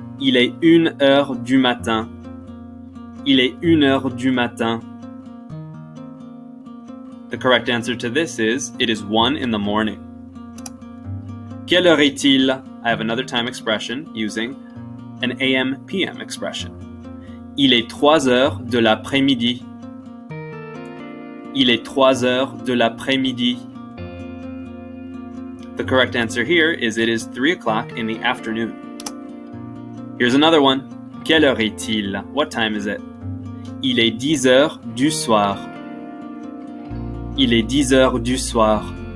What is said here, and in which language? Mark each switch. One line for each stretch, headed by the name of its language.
French: Il est 1h du matin. Il est 1h du matin.
English: The correct answer to this is, it is 1 in the morning.
French: Quelle heure est-il?
English: I have another time expression using an AM-PM expression.
French: Il est 3 heures de l'après-midi. Il est 3 heures de l'après-midi.
English: The correct answer here is it is 3 o'clock in the afternoon. Here's another one.
French: Quelle heure est-il?
English: What time is it?
French: Il est 10 heures du soir. Il est 10 heures du soir.